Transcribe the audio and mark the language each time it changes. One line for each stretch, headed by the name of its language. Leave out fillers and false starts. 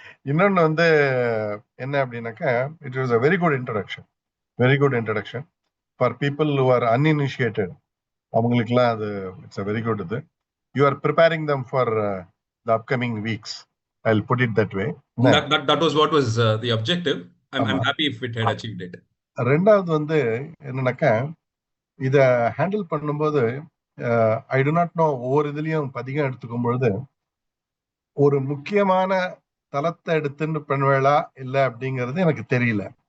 Tamil: இன்னொன்னு வந்து என்ன அப்படின்னாக்கா,
English: It was a very good introduction for people who are uninitiated.
Tamil: அவங்களுக்குலாம் அது
English: It's a very good.
Tamil: இது
English: You are preparing them for the upcoming weeks. I will put it that way. That was what was the objective. I'm happy if it had achieved it.
Tamil: ரெண்டாவது வந்து என்னன்னாக்கா, இத handle பண்ணும்போது
English: I do not know,
Tamil: ஒவ்வொரு இதுலயும் பதிகம் எடுத்துக்கும் பொழுது ஒரு முக்கியமான தளத்தை எடுத்துன்னு பண்ணுவேளா இல்ல அப்படிங்கிறது எனக்கு தெரியல.